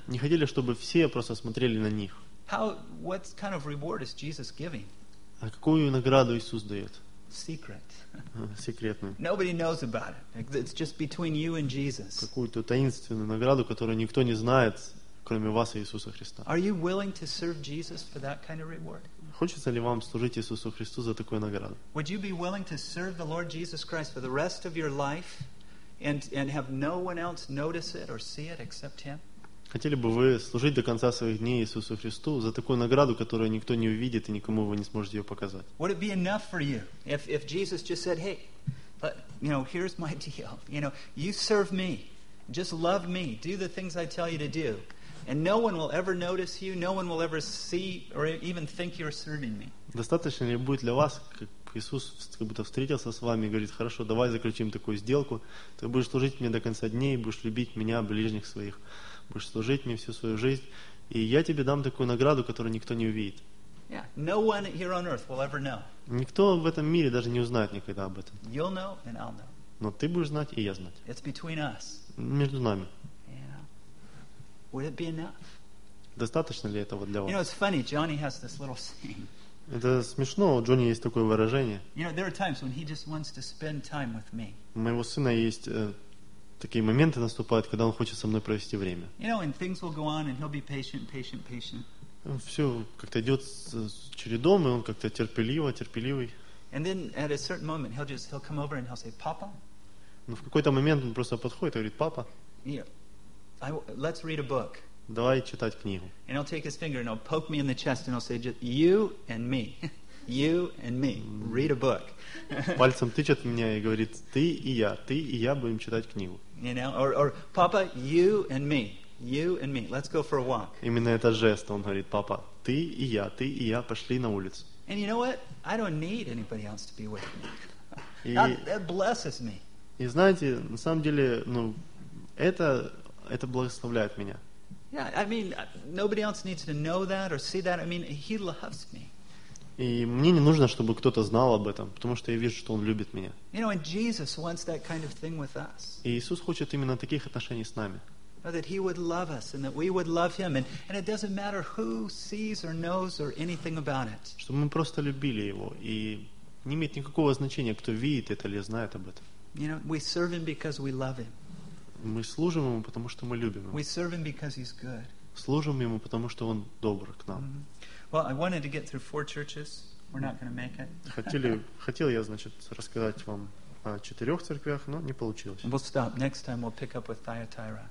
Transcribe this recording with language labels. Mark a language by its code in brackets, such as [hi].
[ru] Не хотели, чтобы все просто смотрели на них. [en] How? What kind of reward is Jesus giving? [ru] А какую награду Иисус дает? [en] Secret. [ru] Секретную. [en] Nobody knows about it. It's just between you and Jesus. [ru] Какую-то таинственную награду, которую никто не знает, кроме вас и Иисуса Христа. [en] Are you willing to serve Jesus for that kind of reward? [ru] Хочется ли вам служить Иисусу Христу за такую награду? [en] Would you be willing to serve the Lord Jesus Christ for the rest of your life and have no one else notice it or see it except Him? [ru] Хотели бы вы служить до конца своих дней Иисусу Христу за такую награду, которую никто не увидит и никому вы не сможете ее показать? [en] Would it be enough for you if Jesus just said, "Hey, but, you know, here's my deal. You know, you serve me, just love me, do the things I tell you to do." And no one will ever notice you, no one will ever see or even think you're serving me. [ru] Достаточно ли будет для вас, как Иисус как будто встретился с вами и говорит: "Хорошо, давай заключим такую сделку. Ты будешь служить мне до конца дней, будешь любить меня, ближних своих. Будешь служить мне всю свою жизнь, и я тебе дам такую награду, которую никто не увидит." [en] Yeah, no one here on earth will ever know. [ru] Никто в этом мире даже не узнает никогда об этом. [en] You'll know and I'll know. [ru] Но ты будешь знать, и я знать. [en] It's between us. [ru] Между нами. [en] Would it be enough? [ru] Достаточно ли этого для вас? [en] You know, it's funny. Johnny has this little saying. [ru] Это смешно. У Джонни есть такое выражение. [en] You know, there are times when he just wants to spend time with me. [ru] У моего сына есть такие моменты наступают, когда он хочет со мной провести время. [en] You know, and things will go on, and he'll be patient, patient, patient. [ru] Все как-то идет чередом, и он как-то терпеливый. [en] And then at a certain moment, he'll come over and he'll say, "Papa." [ru] Но в какой-то момент он просто подходит и говорит: "Папа." [en] Yeah. Let's read a book. [ru] Давай читать книгу. [en] And he'll take his finger and he'll poke me in the chest and he'll say, "Just you and me, you and me, read a book." [ru] Пальцем тычет меня и говорит: ты и я будем читать книгу. [en] You know, or Papa, you and me, let's go for a walk. [ru] Именно это жест. Он говорит: "Папа, ты и я, пошли на улицу." [en] And you know what? I don't need anybody else to be with me. That blesses me. [ru] И знаете, на самом деле, ну, это это благословляет меня. [en] Yeah, I mean, nobody else needs to know that or see that. I mean, he loves me. [ru] И мне не нужно, чтобы кто-то знал об этом, потому что я вижу, что он любит меня. [en] You know, and Jesus wants that kind of thing with us. [ru] И Иисус хочет именно таких отношений с нами. [en] That he would love us and that we would love him, and it doesn't matter who sees or knows or anything about it. [ru] Чтобы мы просто любили его, и не имеет никакого значения, кто видит это или знает об этом. [en] You know, we serve him because we love him. [ru] Мы служим ему, потому что мы любим его. [en] We serve him because he's good. [ru] Служим ему, потому что он добр к нам. [en] Well, I wanted to get through four churches. We're not going to make it. [ru] Хотел я, значит, рассказать вам о четырех церквях, но не получилось. [en] We'll stop. Next time we'll pick up with Thyatira.